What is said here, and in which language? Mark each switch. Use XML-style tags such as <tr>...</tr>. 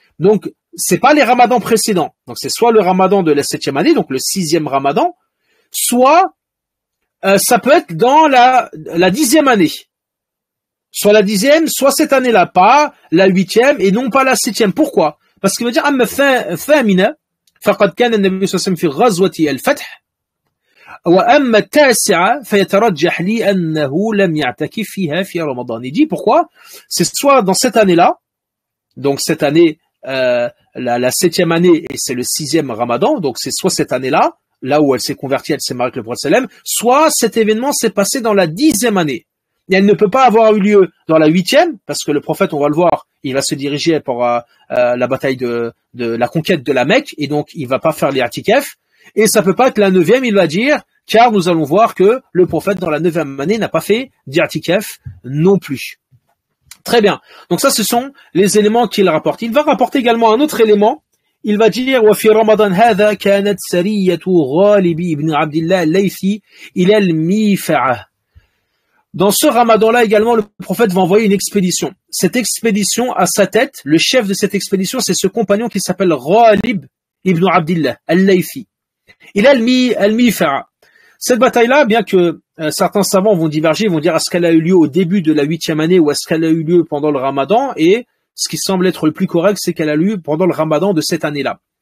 <fr>Donc, c'est pas les ramadans précédents. Donc, c'est soit le ramadan de la 7e année, donc le 6e ramadan, soit ça peut être dans la 10e année. Soit la 10e, soit cette année-là, pas la 8e et non pas la 7e. Pourquoi? Parce qu'il veut dire,</fr> <ar>أما الثامنة فقد كان النبي صلى الله عليه وسلم في غزوة الفتح وأما التاسعة فيترجح لي أنه لم يعتكف فيها في رمضان.</ar> <fr>Il dit pourquoi? C'est soit dans cette année-là, donc cette année, la 7e année et c'est le 6e ramadan, donc c'est soit cette année-là, là où elle s'est convertie, elle s'est mariée avec le prophète sallam, soit cet événement s'est passé dans la 10e année. Et elle ne peut pas avoir eu lieu dans la 8e, parce que le prophète, on va le voir, il va se diriger pour la bataille de la conquête de la Mecque, et donc il va pas faire les i'tikaf, et ça peut pas être la 9e, il va dire, car nous allons voir que le prophète dans la 9e année n'a pas fait d'i'tikaf non plus. Très bien. Donc ça, ce sont les éléments qu'il rapporte. Il va rapporter également un autre élément. Il va dire</fr> <ar>وفي رمضان هذا كانت سرية غالب بن عبد الله الليثي إلى الميفعة.</ar> <fr>Dans ce ramadan-là également, le prophète va envoyer une expédition. Cette expédition, à sa tête, le chef de cette expédition, c'est ce compagnon qui s'appelle Ghalib ibn Abdillah al-Laythi. Il a al-Mifa'a. Cette bataille-là, bien que certains savants vont diverger, vont dire est-ce qu'elle a eu lieu au début de la 8e année ou est-ce qu'elle a eu lieu pendant le ramadan, et ce qui semble être le plus correct, c'est qu'elle a eu lieu pendant le ramadan de cette année-là.</fr>